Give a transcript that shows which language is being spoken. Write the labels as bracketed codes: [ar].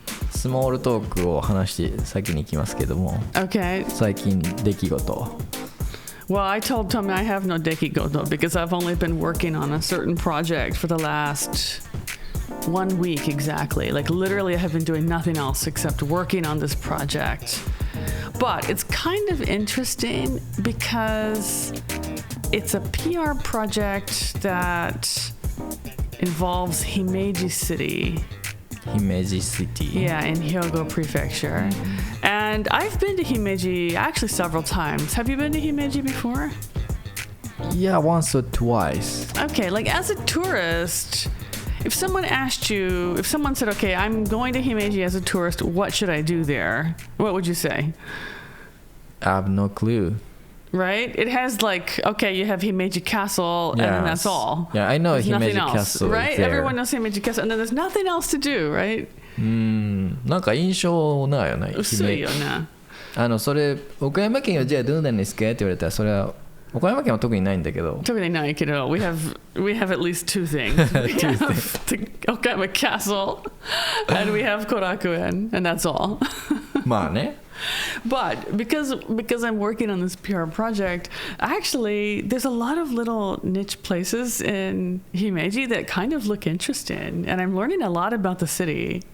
[ja] スモールトークを話して先に行きますけども、 [en] Okay. 最近出来事。 Well, I told Tommy I have no dekigoto because I've only been working on a certain project for the last 1 week exactly. Like literally I have been doing nothing else except working on this project. But it's kind of interesting because it's a PR project that involves Himeji City. Himeji City. Yeah, in Hyogo Prefecture. And I've been to Himeji actually several times. Have you been to Himeji before? Yeah, once or twice. Okay, like as a tourist, if someone said, okay, I'm going to Himeji as a tourist, what should I do there? What would you say? I have no clue. Right? It has like, okay, you have Himeji Castle, and then that's all. Yeah, I know There's Himeji nothing else, Castle is right? there. Everyone knows Himeji Castle, and then there's nothing else to do, right? [ja] なんか印象ないよね。薄いよね。それ岡山県はじゃあどうなんですかって言われたらそれは岡山県は特にないんだけど。特にないけど、 [en] we have at least two things. We have the Okayama Castle, and we have Korakuen, and that's all. [ja] まあね。 [en] But because I'm working on this PR project, actually there's a lot of little niche places in Himeji that kind of look interesting, and I'm learning a lot about the city.